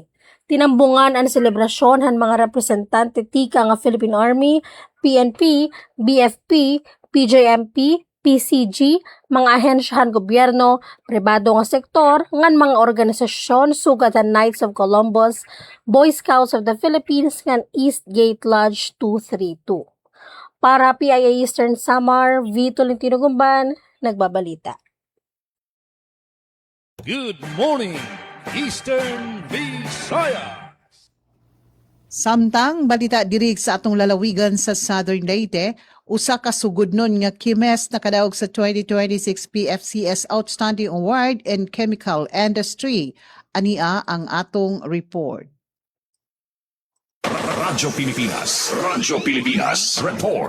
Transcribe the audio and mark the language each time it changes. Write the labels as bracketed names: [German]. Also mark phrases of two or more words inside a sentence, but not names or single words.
[Waray] Tinambungan ang selebrasyon han mga representante tika nga Philippine Army, PNP, BFP, PJMP, PCG, mga ahensyahan gobyerno, pribado nga sektor, ngan mga organisasyon sugad ang Knights of Columbus, Boy Scouts of the Philippines, ngan East Gate Lodge 232. Para PIA Eastern Samar, V. Tolentino Gumban, nagbabalita. [English] Good morning, Eastern Visayas. [Cebuano] Samtang balita dirig sa atong lalawigan sa Southern Leyte, usa ka sugudnon nga Kimes nakadaog sa 2026 PFCS Outstanding Award in Chemical Industry. Ania ang atong report. Radyo Pilipinas Report.